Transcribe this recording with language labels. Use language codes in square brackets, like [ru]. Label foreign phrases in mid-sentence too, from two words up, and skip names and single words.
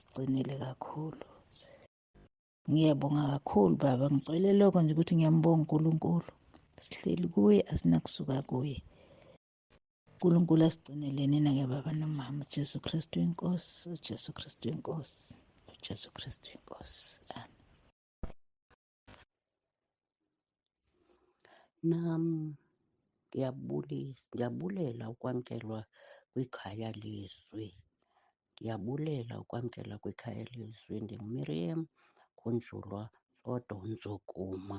[zu] Sigcinile kakhulu. Ngiyabonga kakhulu baba, ngicela lokho nje ukuthi ngiyambonga uNkulunkulu. Sihleli kuye, asinakusuka kuye. uNkulunkulu asigcinele nina-ke baba nomama. uJesu Kristu inkosi, uJesu Kristu inkosi, uJesu Kristu inkosi. Amen. Nami ngiyabulela ukwamukelwa kwikhaya lezwi. [xh] Ndiyabulela ukwamkela kwikhaya lezwi. [zu] NginguMiriam Khunjulwa Odonzokuma.